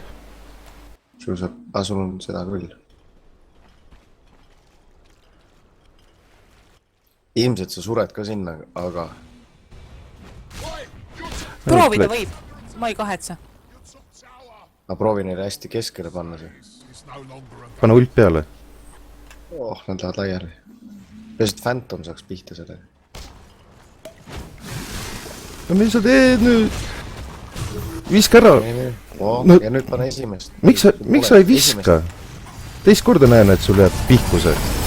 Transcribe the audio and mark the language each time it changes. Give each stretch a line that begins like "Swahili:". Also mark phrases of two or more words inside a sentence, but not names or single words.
Estonian: Sul on seda küll. Ilmselt sa sured ka sinna, aga proovida võib , ma ei kahetse . ma proovin neile hästi keskele panna see.
English: It's no longer a
Estonian: pane ult peale . Oh, nad lähevad laiali. Peaasi, et Phantom saaks pihta selle. no mis sa teed nüüd ? viska ära . Oh, No- ja nüüd pane esimest. miks sa ei viska ? teist korda näen , et sul jääb pihku see .